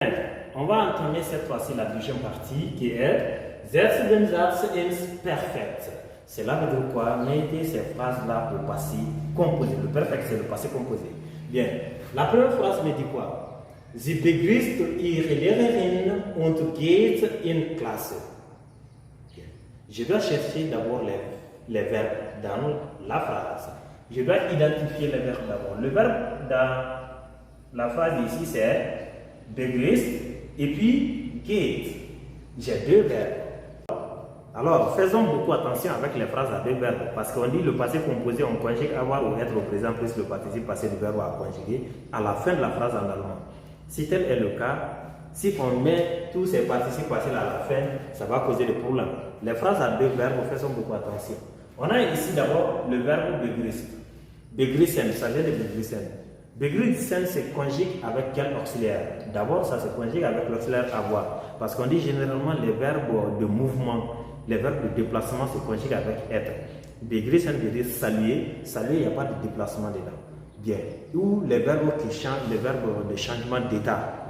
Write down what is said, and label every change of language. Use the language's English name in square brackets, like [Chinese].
[French] Bien, on va entamer cette fois-ci la deuxième partie qui est [German] Setze den Satz ins Perfekt. [French] Cela veut dire quoi? Mettez ces phrases-là au passé composé. Le perfect, c'est le passé composé. Bien, la première phrase me dit quoi? [German] Sie begrüßt ihre Lehrerin und geht in Klasse. [French] Bien. Je dois chercher d'abord les verbes dans la phrase. Je dois identifier les verbes d'abord. Le verbe dans la phrase ici, c'est begrüßt et puis geht. J'ai deux verbes. Alors, faisons beaucoup attention avec les phrases à deux verbes parce qu'on dit le passé composé, on conjugue avoir ou être au présent plus le participe passé du verbe à conjuguer à la fin de la phrase en allemand. Si tel est le cas, si on met tous ces participes passés à la fin, ça va causer des problèmes. Les phrases à deux verbes, faisons beaucoup attention. On a ici d'abord le verbe begrüßt. Begrüßen, ça vient de begrüßen. Begrüßen se conjugue avec quel auxiliaire? D'abord, ça se conjugue avec l'auxiliaire avoir. Parce qu'on dit généralement les verbes de mouvement, les verbes de déplacement se conjuguent avec être. Begrüßen veut dire saluer. Saluer, il n'y a pas de déplacement dedans. Bien. Ou les verbes qui changent, les verbes de changement d'état.